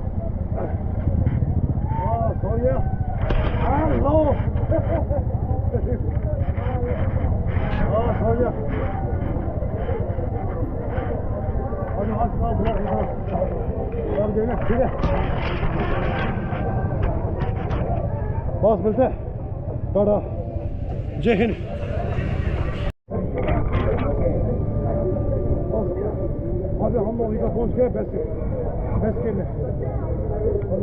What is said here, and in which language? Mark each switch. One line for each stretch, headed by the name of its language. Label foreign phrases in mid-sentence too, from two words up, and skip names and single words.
English: Oh, so yeah. Hello. Oh, so yeah.
Korean: 아주 아주 뭐야 이거. 그래.
Hindi: बस मिलते हैं टाटा जय हिंद अभी हम लोग इधर पहुंच गए बेस्ट के लिए